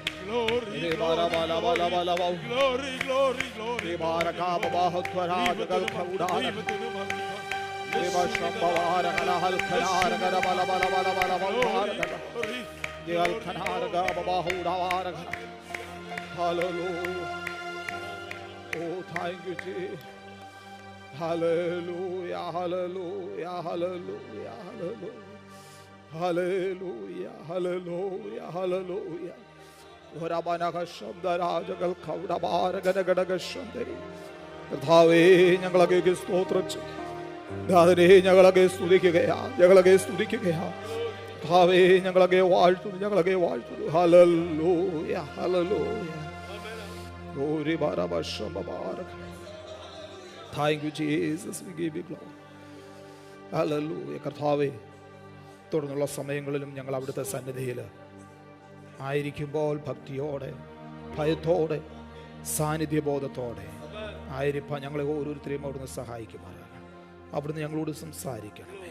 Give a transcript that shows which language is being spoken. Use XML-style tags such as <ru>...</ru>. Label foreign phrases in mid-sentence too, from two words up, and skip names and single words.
<en>Glory, Re bara bala bala bala bala. glory, glory, glory. Re bara ka baba thwara gal khawda. Re ba shambawara kala hal khara gara bala bala bala bala bala. Ye al khara ga baba huda wara. Hallelujah. Oh, thank you, Jesus. Hallelujah, hallelujah, hallelujah, hallelujah. Hallelujah, hallelujah, hallelujah. Orabanaga shabdarajagal kaudabaragadagadaga shandari.</en> <ml>കർത്താവേ ഞങ്ങളങ്ങേക്ക് സ്തോത്രം ചെയ്യും. ദാതനേ ഞങ്ങളങ്ങേ സ്തുതിക്കുകയാണ്, ഞങ്ങളങ്ങേ സ്തുതിക്കുകയാണ്. കർത്താവേ ഞങ്ങളങ്ങേ വാഴ്ത്തുന്നു, ഞങ്ങളങ്ങേ വാഴ്ത്തുന്നു. ഹല്ലേലൂയ, ഹല്ലേലൂയ. Glory barabashambabarak.</ml> <en>Thank you, Jesus. We give you glory. Hallelujah.</en> <ml>കർത്താവേ തുടർന്നുള്ള സമയങ്ങളിലും ഞങ്ങൾ അവിടുത്തെ സന്നിധിയിൽ ആയിരിക്കുമ്പോൾ ഭക്തിയോടെ, ഭയത്തോടെ, സാന്നിധ്യബോധത്തോടെ ആയിരിക്കാൻ ഞങ്ങളെ ഓരോരുത്തരെയും അവിടുന്ന് സഹായിക്കുമാറാകണം. അവിടുന്ന് ഞങ്ങളോട് സംസാരിക്കണമേ.</ml>